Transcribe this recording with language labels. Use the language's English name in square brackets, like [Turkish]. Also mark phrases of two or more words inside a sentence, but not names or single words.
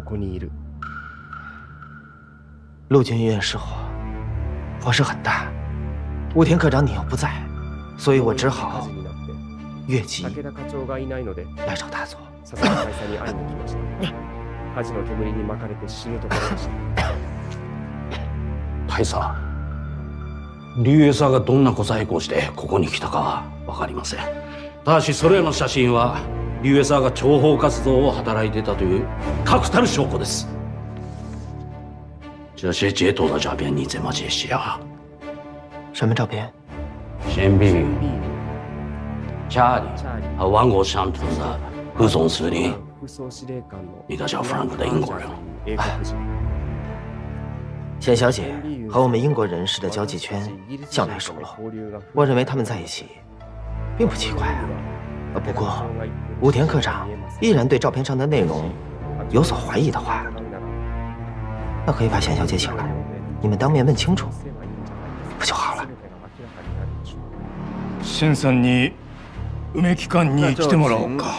[Chinese] 陆军医院失火，火势很大，武田科长你又不在，所以我只好越级来找大佐。 [Japanese] 大佐、竜兵さんがどんな小細工をしてここに来たかは分かりません。ただしそれらの写真は竜兵さんが諜報活動を働いていたという確たる証拠です。 [Chinese] 这些截图的照片你怎么解析啊？什么照片？宪兵查理和万国商团的副总司令，一个叫 Frank 的英国人。简小姐和我们英国人士的交际圈向来熟络，我认为他们在一起并不奇怪啊。不过武田科长依然对照片上的内容有所怀疑的话，那可以把简小姐请来，你们当面问清楚，不就好了？ [Japanese] 俊さんに梅木館に来てもらおうか。